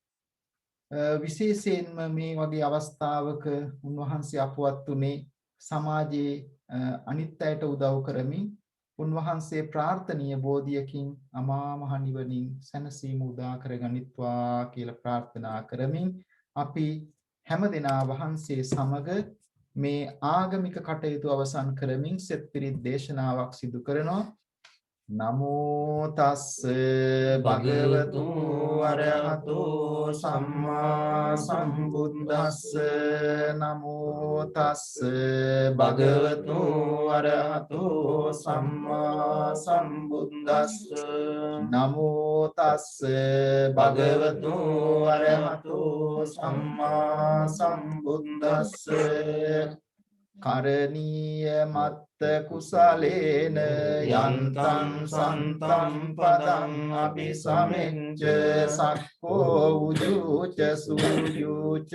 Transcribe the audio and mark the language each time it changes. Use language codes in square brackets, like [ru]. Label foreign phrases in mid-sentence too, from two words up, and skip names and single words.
[si] විශේෂයෙන්ම මේ වගේ අවස්ථාවක උන්වහන්සේ අපවත් උනේ සමාජයේ අනිත් අයට උදව් කරමින් උන්වහන්සේ ප්‍රාර්ථනීය බෝධියකින් අමා මහ නිවනින් සැනසීම උදා කරගනිත්වා කියලා ප්‍රාර්ථනා කරමින් අපි හැමදෙනා වහන්සේ සමග මේ ආගමික කටයුතු අවසන් කරමින් සෙත් පිරිත් දේශනාවක් සිදු කරනවා. [pi] නමෝ තස්ස භගවතු අරහතෝ සම්මා සම්බුද්දස්ස නමෝ තස්ස භගවතු අරහතෝ සම්මා සම්බුද්දස්ස නමෝ තස්ස භගවතු අරහතෝ සම්මා සම්බුද්දස්ස කරණීය මත්ත කුසලේන යන්තං සන්තං පදං අபிසමෙච්ච සක්කෝ උජුච සූජුච